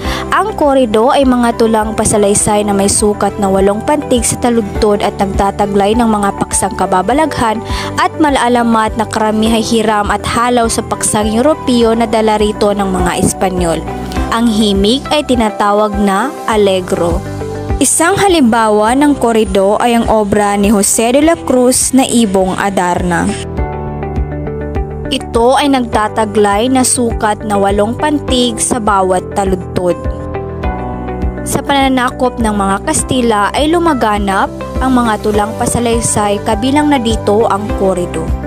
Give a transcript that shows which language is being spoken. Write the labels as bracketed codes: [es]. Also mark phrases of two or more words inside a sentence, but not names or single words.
[tl] Ang korido ay mga tulang pasalaysay na may sukat na 8 pantig sa taludtod at nagtataglay ng mga paksang kababalaghan at malalamat na karamihay hiram at halaw sa paksang Europeo na dala rito ng mga Espanyol. Ang himig ay tinatawag na allegro. Isang halimbawa ng korido ay ang obra ni Jose de la Cruz na Ibong Adarna. Ito ay nagtataglay na sukat na 8 pantig sa bawat taludtod. Sa pananakop ng mga Kastila ay lumaganap ang mga tulang pasalaysay kabilang na dito ang korido.